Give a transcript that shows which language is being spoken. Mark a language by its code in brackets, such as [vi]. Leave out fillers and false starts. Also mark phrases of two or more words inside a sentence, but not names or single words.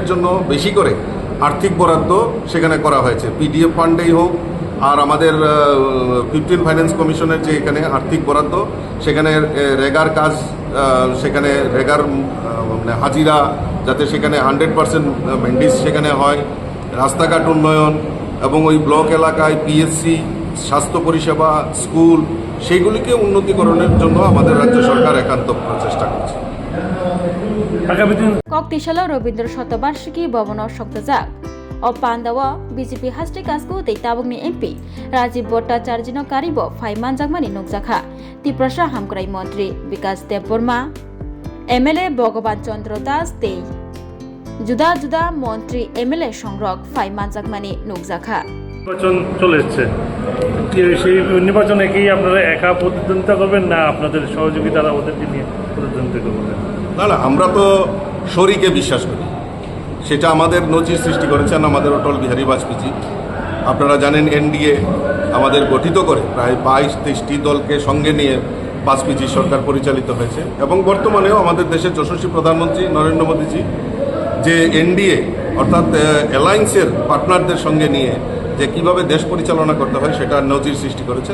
[bn] জন্য বেশি করে আর্থিক বরাদ্দ সেখানে করা হয়েছে, [en] PDF fund [bn] হোক আর আমাদের 15 [en] finance commission [bn] যে এখানে আর্থিক বরাদ্দ, সেখানে রেগার কাজ, সেখানে রেগার হাজিরা যাতে সেখানে 100% মেন্ডিস সেখানে হয়, রাস্তাঘাট উন্নয়ন এবং ওই ব্লক এলাকায় পিএসসি, স্বাস্থ্য পরিষেবা, স্কুল, সেইগুলিকে উন্নতিকরণের জন্য আমাদের রাজ্য সরকার একান্ত প্রচেষ্টা করছে। [trp] ককতিশাল রবীন্দ্র শতবার্ষিকী ভবন শক্তজাক ও পান্দাওয়া বিজেপি হাস্টে কাজকু दैताबुंगनि एमपी राजीव भट्टाचार्यनो कारिबो फाइमानजाकमानि नुकजाखा त्रिपुरा हामक्राइ मन्त्री विकास देबबर्मा एमएलए भगवान चंद्र दास तै जुदा जुदा मन्त्री एमएलए संरक फाइमानजाकमानि नुकजाखा। [bn] নির্বাচন চলে এসেছে, সেই নির্বাচনে কি আপনারা একা প্রতিদ্বন্দ্বিতা করবেন না আপনাদের সহযোগিতারা ওদেরকে নিয়ে প্রতিদ্বন্দ্বিতা করবেন? না, আমরা তো শরীকে বিশ্বাস করি, সেটা আমাদের নজির সৃষ্টি করেছেন আমাদের অটল বিহারী বাজপেয়ী। আপনারা জানেন এনডিএ আমাদের গঠিত করে প্রায় 22-23টি দলকে সঙ্গে নিয়ে বাজপেয়ী সরকার পরিচালিত হয়েছে এবং বর্তমানেও আমাদের দেশের যশস্বী প্রধানমন্ত্রী নরেন্দ্র মোদীজি যে এনডিএ অর্থাৎ [en] alliance partners [bn] সঙ্গে নিয়ে যে কীভাবে দেশ পরিচালনা করতে হয় সেটা নজির সৃষ্টি করেছেন।